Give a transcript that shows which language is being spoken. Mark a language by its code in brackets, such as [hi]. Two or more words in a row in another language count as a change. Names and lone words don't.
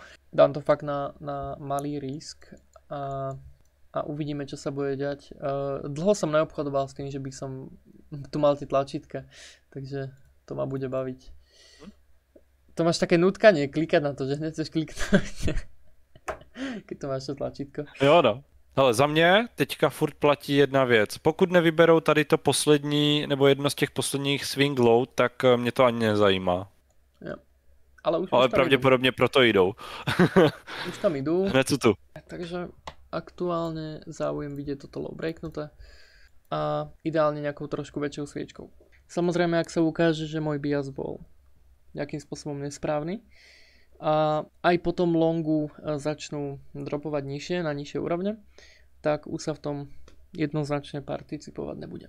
[sk] Dám to fakt na malý risk a uvidíme, čo sa bude diať. Dlho som neobchodoval s tým, že by som tu mal tie tlačítka, takže to ma bude baviť. To máš také nutkanie, klikať na to, že nechceš kliknúť, keď to máš to tlačítko. [cs] Jo, no. Hele, za mě teďka furt platí jedna věc. Pokud nevyberou tady to poslední, nebo jedno z těch posledních [en] swing low, [cs] tak mě to ani nezajímá. Jo. Ale pravděpodobně proto jdou. [sk] Už tam idú. [cs] Hned tu. [sk] Takže aktuálne záujem vidieť toto low breaknuté a ideálne nejakou trošku väčšou sviečkou. Samozrejme, ak sa ukáže, že môj bias bol nejakým spôsobom nesprávny a aj potom longu začnú dropovať nižšie, na nižšie úrovne, tak už sa v tom jednoznačne participovať nebudem.